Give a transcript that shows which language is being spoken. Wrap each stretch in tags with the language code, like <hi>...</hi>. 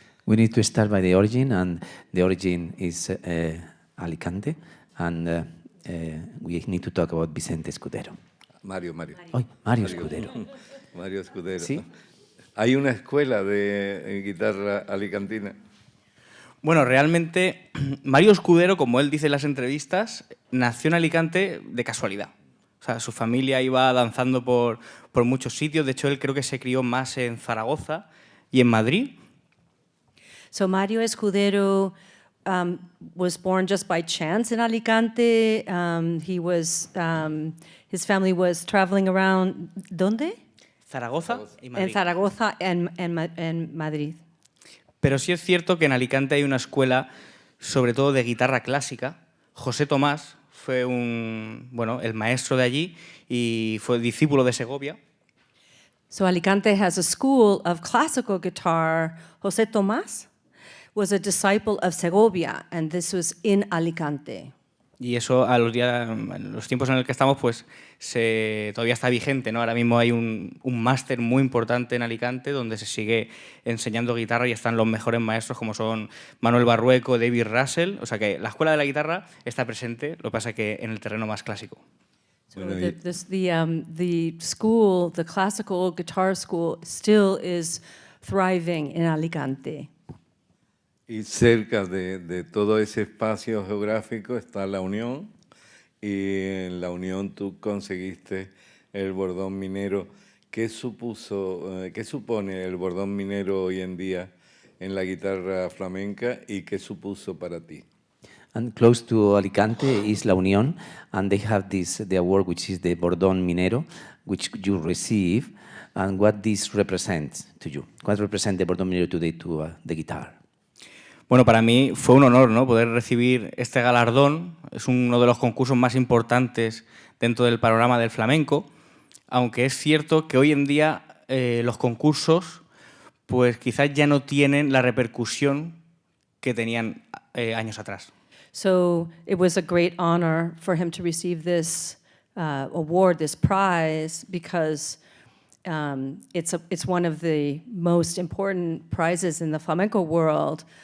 <en>We need to start by the origin, and the origin is Alicante, and we need to talk about Vicente Escudero. Mario. Mario Escudero. Mario Escudero.</en> <es>¿Sí? ¿Hay una escuela de guitarra alicantina? Bueno, realmente Mario Escudero, como él dice en las entrevistas, nació en Alicante de casualidad. O sea, su familia iba danzando por muchos sitios. De hecho, él creo que se crió más en Zaragoza y en Madrid.</es> <en>So Mario Escudero was born just by chance in Alicante. His family was traveling around,</en> <es>¿dónde? Zaragoza y Madrid. En Zaragoza en Madrid. Pero sí es cierto que en Alicante hay una escuela, sobre todo de guitarra clásica. José Tomás fue el maestro de allí y fue discípulo de Segovia.</es> <en>So Alicante has a school of classical guitar. José Tomás was a disciple of Segovia, and this was in Alicante.</en> <es>Y eso en los tiempos en los que estamos, pues todavía está vigente, ¿no? Ahora mismo hay un máster muy importante en Alicante donde se sigue enseñando guitarra y están los mejores maestros como son Manuel Barrueco, David Russell. O sea que la escuela de la guitarra está presente, lo que pasa es que en el terreno más clásico.</es> <en>So the school, the classical guitar school, still is thriving in Alicante.</en> <es>Y cerca de todo ese espacio geográfico está la Unión, y en la Unión tú conseguiste el bordón minero. ¿Qué supone el bordón minero hoy en día en la guitarra flamenca y qué supuso para ti?</es> <en>And close to Alicante is La Unión, and they have the award, which is the Bordón Minero, which you receive, and what this represents to you. What represents the Bordón Minero today to the guitar?</en> <es>Bueno, para mí fue un honor, ¿no?, poder recibir este galardón. Es uno de los concursos más importantes dentro del panorama del flamenco, aunque es cierto que hoy en día los concursos pues quizás ya no tienen la repercusión que tenían años atrás.</es> <en>So it was a great honor for him to receive this award, this prize, because it's one of the most important prizes in the flamenco world.</en>